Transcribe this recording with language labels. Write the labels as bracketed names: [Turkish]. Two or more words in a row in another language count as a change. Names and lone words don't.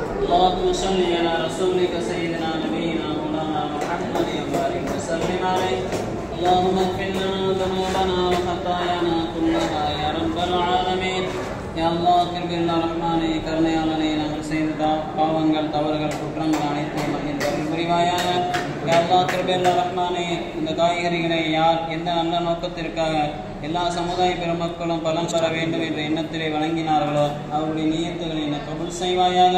[Arabic] اللهم صل على رسولك سيدنا نبينا مولانا محمد وبارك وسلم عليه. اللهم اغفر لنا ذنوبنا وخطايانا كلها يا رب العالمين. يا الله [Tamil] கிருபையுள்ள ரஹ்மானே, கருணையாளனே, நாங்கள் செய்த பாவங்கள் தவறுகள் குற்றங்கள் அனைத்தையும் மன்னித்து புரிவாயாக. [Arabic] يا الله [Tamil] கிருபையுள்ள ரஹ்மானே, இந்த காய்கறிகளை யார் எந்த நல்ல நோக்கத்திற்காக எல்லா சமுதாய பெருமக்களும் பலன் பெற வேண்டும் என்ற எண்ணத்திலே வழங்கினார்களோ அவருடைய நியத்துகளை நீ கபூல் செய்வாயாக.